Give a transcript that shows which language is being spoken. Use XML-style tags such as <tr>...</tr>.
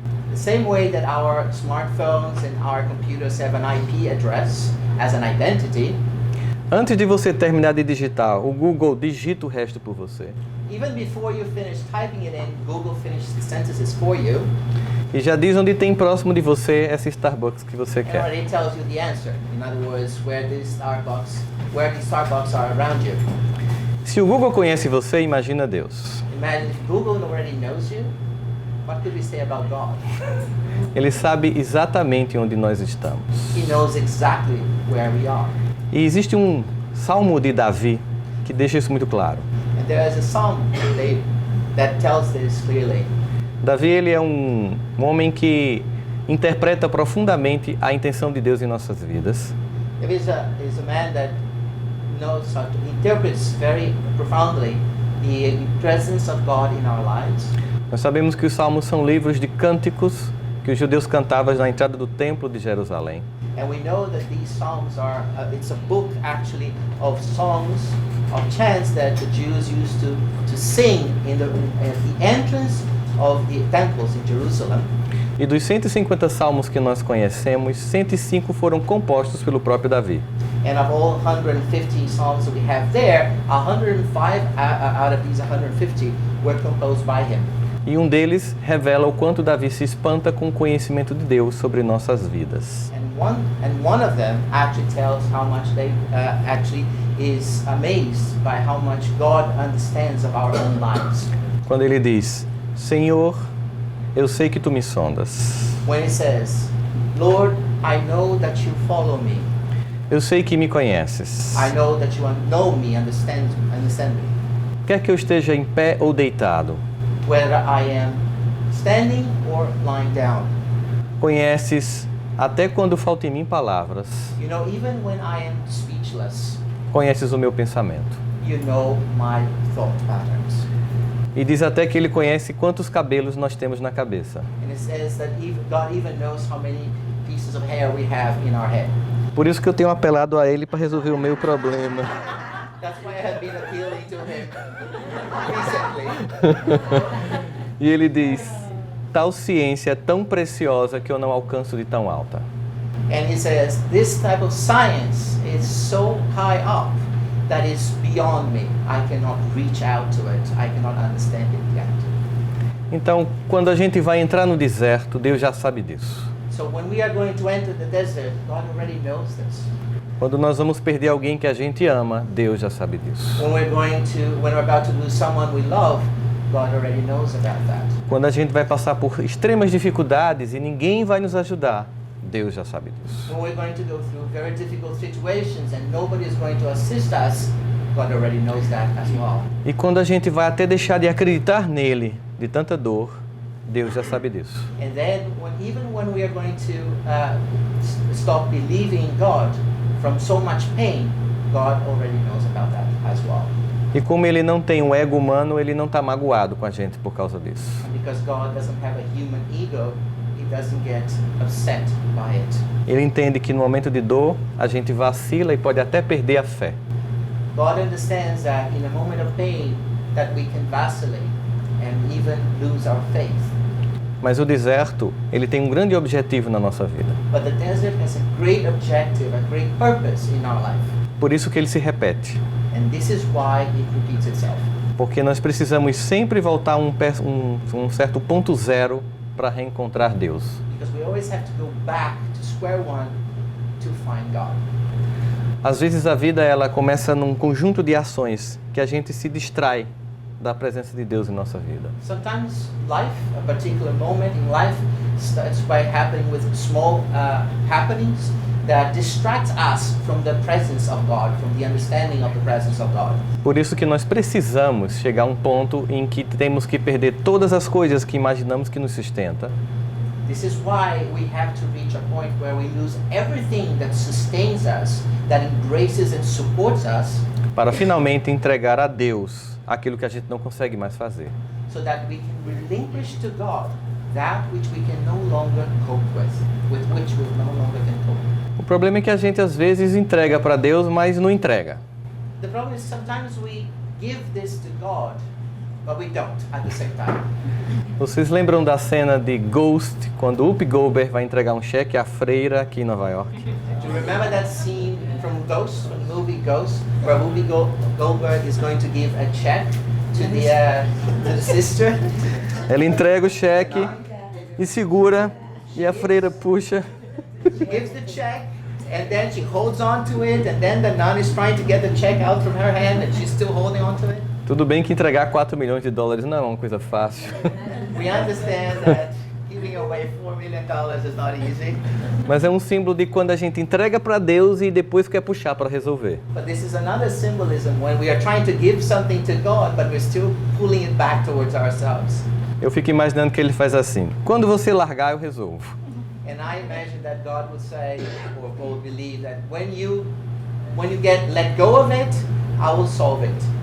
<en>The same way that our smartphones and our computers have an IP address as an identity,</en> <pt>antes de você terminar de digitar, o Google digita o resto por você.</pt> <en>even before you finish typing it in, Google finishes the sentences for you</en> <pt>E já diz onde tem próximo de você essa Starbucks que você</pt> <en>and</en> <pt>quer.</pt> <en>already tells you the answer. In other words, where the Starbucks are around you.</en> <pt>Se o Google conhece você, imagina Deus.</pt> <en>Imagine if Google already knows you, what could we say about God?</en> <pt>Ele sabe exatamente onde nós estamos.</pt> <en>He knows exactly where we are.</en> <pt>E existe um salmo de Davi que deixa isso muito claro.</pt> <en>And there is a psalm that tells this clearly.</en> <pt>Davi, ele é um homem que interpreta profundamente a intenção de Deus em nossas vidas.</pt> <en>David is a man that interprets very profoundly the presence of God in our lives.</en> <pt>Nós sabemos que os salmos são livros de cânticos que os judeus cantavam na entrada do templo de Jerusalém.</pt> <en>And we know that these psalms are, it's a book actually of songs, of chants that the Jews used to sing at the entrance of the temples in Jerusalem.</en> <pt>E dos 150 salmos que nós conhecemos, 105 foram compostos pelo próprio Davi.</pt> <en>And of all 150 psalms that we have there, 105 out of these 150 were composed by him.</en> <pt>E um deles revela o quanto Davi se espanta com o conhecimento de Deus sobre nossas vidas.</pt> <en>And one of them actually tells how much they actually is amazed by how much God understands of our own lives.</en> <pt>Quando ele diz, Senhor, eu sei que tu me sondas.</pt> <en>When he says, Lord, I know that you follow me.</en> <pt>Eu sei que me conheces.</pt> <en>I know that you know me, understand me.</en> <pt>Quer que eu esteja em pé ou deitado,</pt> <en>Whether I am standing or lying down.</en> <pt>conheces até quando falta em mim palavras.</pt> <en>You know, even when I am speechless,</en> <pt>Conheces o meu pensamento.</pt> <en>you know my thought patterns.</en> <pt>E diz até que ele conhece quantos cabelos nós temos na cabeça.</pt> <en>And it says that God even knows how many pieces of hair we have in our head.</en> <pt>Por isso que eu tenho apelado a ele para resolver o meu problema.</pt> <en>That's why I have been appealing to him recently.</en> <pt>E ele diz, tal ciência é tão preciosa que eu não alcanço de tão alta.</pt> <en>And he says, this type of science is so high up that is beyond me. I cannot reach out to it. I cannot understand it yet.</en> <pt>Então, quando a gente vai entrar no deserto, Deus já sabe disso.</pt> <en>So when we are going to enter the desert, God already knows this.</en> <pt>Quando nós vamos perder alguém que a gente ama, Deus já sabe disso.</pt> <en>When we're about to lose someone we love, God already knows about that.</en> <pt>Quando a gente vai passar por extremas dificuldades e ninguém vai nos ajudar, Deus já sabe disso.</pt> <en>When we're going to go through very difficult situations and nobody is going to assist us, God already knows that as well.</en> <pt>E quando a gente vai até deixar de acreditar nele, de tanta dor, Deus já sabe disso.</pt> <en>And then, even when we are going to stop believing in God from so much pain, God already knows about that as well.</en> <pt>E como ele não tem um ego humano, ele não está magoado com a gente por causa disso.</pt> <en>And because God doesn't have a human ego, He doesn't get upset by it.</en> <pt>Ele entende que no momento de dor, a gente vacila e pode até perder a fé.</pt> <en>God understands that in a moment of pain, that we can vacillate and even lose our faith.</en> <pt>Mas o deserto, ele tem um grande objetivo na nossa vida.</pt> <en>But the desert has a great objective, a great purpose in our life.</en> <pt>Por isso que ele se repete.</pt> <en>And this is why it repeats itself.</en> <pt>Porque nós precisamos sempre voltar a um certo ponto zero para reencontrar Deus.</pt> <en>Because we always have to go back to square one to find God.</en> <pt>Às vezes a vida ela começa num conjunto de ações que a gente se distrai da presença de Deus em nossa vida.</pt> <en>Sometimes life, a particular moment in life, starts by happening with small happenings that distract us from the presence of God, from the understanding of the presence of God.</en> <pt>Por isso que nós precisamos chegar a um ponto em que temos que perder todas as coisas que imaginamos que nos sustenta.</pt> <en>This is why we have to reach a point where we lose everything that sustains us, that embraces and supports us,</en> <pt>para finalmente entregar a Deus aquilo que a gente não consegue mais fazer.</pt> <en>so that we can relinquish to God that which we can no longer cope with which we no longer can cope.</en> <pt>O problema é que a gente às vezes entrega para Deus, mas não entrega.</pt> <en>The problem is sometimes we give this to God, but we don't at the same time.</en> <pt>Vocês lembram da cena de Ghost, quando Whoopi Goldberg vai entregar um cheque à freira aqui em Nova York?</pt> <en>Do you remember that scene from Ghost, from the movie Ghost, where Whoopi Goldberg is going to give a check to the sister?</en> <pt>Ela entrega o cheque e segura, e a freira puxa.</pt> <en>She gives the check, and then she holds on to it, and then the nun is trying to get the check out from her hand, and she's still holding on to it.</en> <pt>Tudo bem que entregar 4 milhões de dólares não é uma coisa fácil.</pt> <en>We understand that giving away $4 million is not easy,</en> <pt>Mas é um símbolo de quando a gente entrega para Deus e depois quer puxar para resolver.</pt> <en>but this is another symbolism when we are trying to give something to God, but we're still pulling it back towards ourselves.</en> <pt>Eu fico imaginando que ele faz assim: quando você largar, eu resolvo.</pt> <en>And I imagine that God would say, or would believe that when you let go of it, I will solve it.</en>